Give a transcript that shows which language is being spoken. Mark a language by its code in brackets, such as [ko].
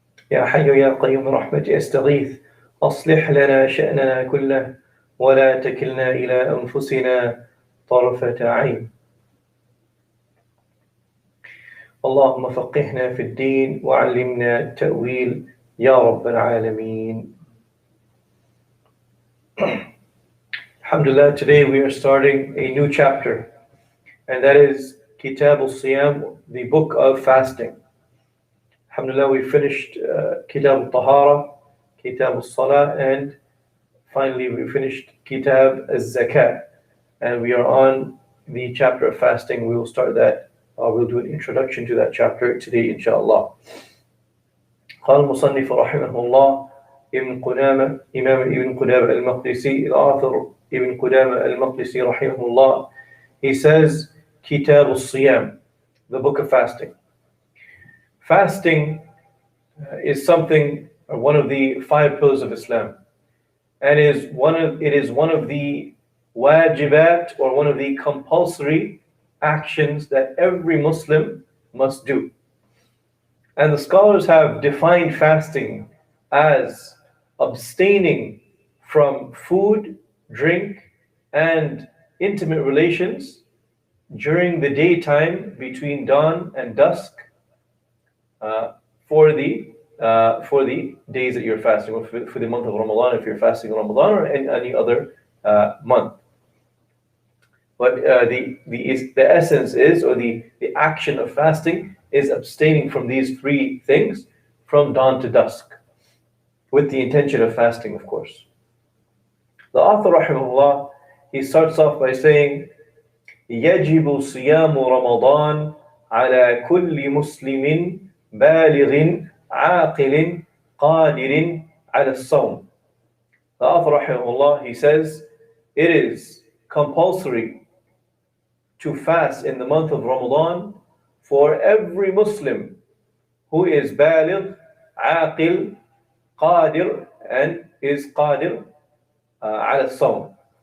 [ar] يا حي يا قيوم برحمتك أستغيث أصلح لنا شأننا كله ولا تكلنا إلى أنفسنا طرفة عين. اللهم فقهنا في الدين وعلمنا التأويل يا رب العالمين. [en] Alhamdulillah, today we are starting a new chapter, and that is Kitab al-Siyam, the book of fasting. Alhamdulillah, we finished Kitab al-Tahara, Kitab al-Salah, and finally we finished Kitab al-Zakat, and we are on the chapter of fasting. We will start that. We'll do an introduction to that chapter today, inshallah. [ar] قال المصنف رحمه الله ابن قدامة إمام ابن قدامة المقدسي الآثر ابن قدامة المقدسي رحمه الله. [en] He says [ar] كتاب الصيام, [en] the book of fasting. Fasting is something, one of the 5 pillars of Islam, and it is one of the wajibat, or one of the compulsory actions that every Muslim must do. And the scholars have defined fasting as abstaining from food, drink, and intimate relations during the daytime between dawn and dusk for the days that you're fasting, or for the month of Ramadan if you're fasting Ramadan, or any other month. But the essence is, or the action of fasting is abstaining from these 3 things from dawn to dusk, with the intention of fasting, of course. The author, rahimahullah, he starts off by saying, [ar] يجب صيام رمضان على كل مسلم بالغ عاقل قادر على الصوم. [en] The author, rahimahullah, he says, it is compulsory to fast in the month of Ramadan for every Muslim who is baligh, aqil, qadir, and is qadir ala sawm.